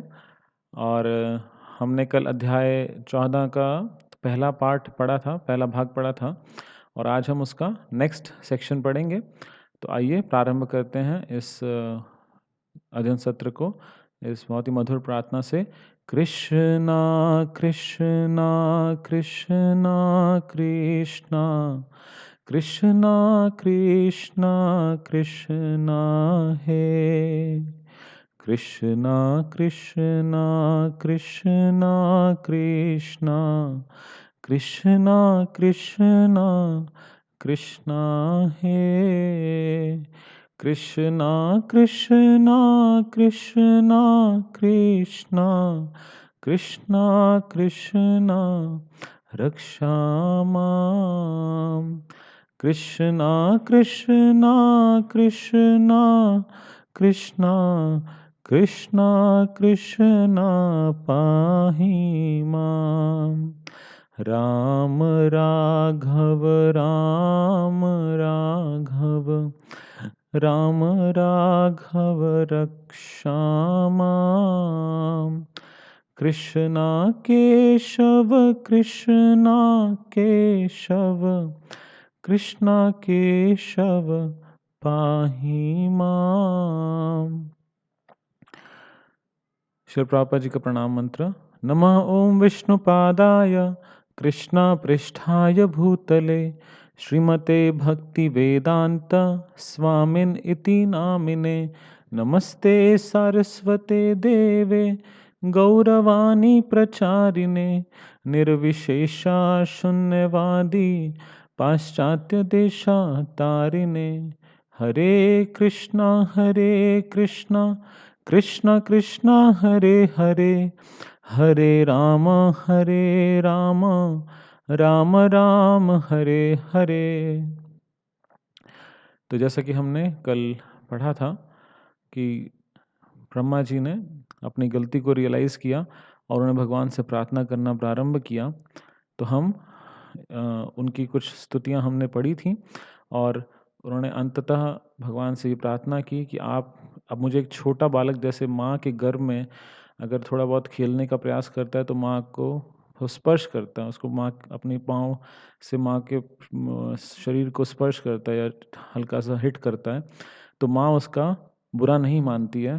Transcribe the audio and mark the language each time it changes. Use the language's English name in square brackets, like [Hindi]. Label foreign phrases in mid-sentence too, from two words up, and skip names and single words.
[Hindi] और हमने कल अध्याय 14 का पहला पार्ट पढ़ा था, पहला भाग पढ़ा था और आज हम उसका [English] next section [Hindi] पढ़ेंगे। तो आइए प्रारंभ करते हैं इस अध्ययन सत्र को इस बहुत ही मधुर प्रार्थना से। [Sanskrit] कृष्णा कृष्णा कृष्णा कृष्णा कृष्णा कृष्णा कृष्णा हे कृष्णा कृष्णा कृष्णा कृष्णा कृष्णा कृष्णा कृष्णा हे कृष्णा कृष्णा कृष्णा कृष्णा कृष्णा कृष्णा रक्षा माम् कृष्णा कृष्णा कृष्णा कृष्णा कृष्णा कृष्णा पाहि माम् राम राघव राम राघव राम राघव रक्षामाम् कृष्णा केशव कृष्णा केशव कृष्णा केशव पाहि माम्। [Hindi] श्री प्रभुपाद जी का प्रणाम मंत्र। [Sanskrit] नमः ओम विष्णुपादाय कृष्णा पृष्ठाय भूतले श्रीमते भक्ति वेदांत स्वामिन इति नामिने नमस्ते सारस्वते देवे गौरवाणी प्रचारिणे निर्विशेषा शून्यवादी पाश्चात्य देशातारिणे हरे कृष्णा कृष्ण कृष्ण हरे हरे हरे राम राम राम हरे हरे। [Hindi] तो जैसा कि हमने कल पढ़ा था कि ब्रह्मा जी ने अपनी गलती को रियलाइज़ किया और उन्हें भगवान से प्रार्थना करना प्रारंभ किया। तो हम उनकी कुछ स्तुतियां हमने पढ़ी थी और उन्होंने अंततः भगवान से ये प्रार्थना की कि आप अब मुझे एक छोटा बालक जैसे माँ के गर्भ में अगर थोड़ा बहुत खेलने का प्रयास करता है तो माँ को वो स्पर्श करता है, उसको माँ अपने पाँव से माँ के शरीर को स्पर्श करता है या हल्का सा हिट करता है तो माँ उसका बुरा नहीं मानती है।